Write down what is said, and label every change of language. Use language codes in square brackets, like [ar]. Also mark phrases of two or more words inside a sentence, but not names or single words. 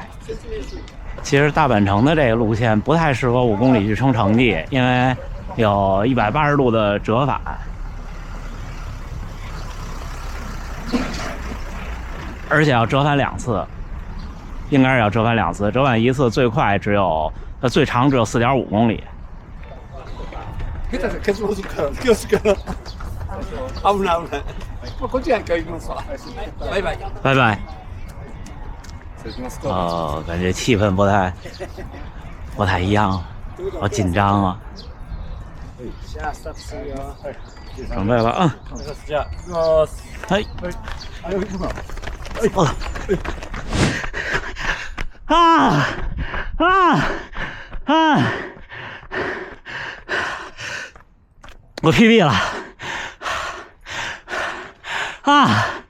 [zh] 其实大阪城的这个路线不太适合5公里去冲成绩，因为有180度的折返，而且要折返2次，应该是要折返2次，折返1次最快最长只有4.5公里。 [ja] 危ない。こっちが行きますわ。バイバイ。 [zh] 拜拜。哦，感觉气氛不太一样，好紧张啊！准备了啊！哎，我 PB 了啊！